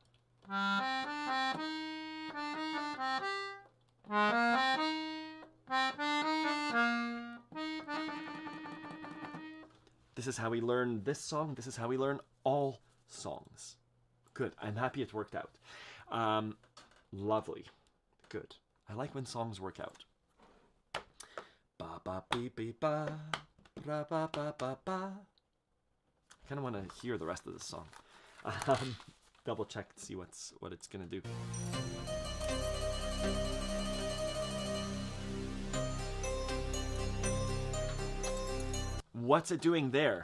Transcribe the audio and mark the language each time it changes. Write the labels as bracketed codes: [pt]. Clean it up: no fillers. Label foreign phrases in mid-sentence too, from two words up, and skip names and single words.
[en] This is how we learn this song. This is how we learn all songs. Good. I'm happy it worked out. Lovely. Good. I like when songs work out. Ba ba beep beep ba, ba ba ba ba ba. I kind of want to hear the rest of the song. Double check to see what it's gonna do. What's it doing there?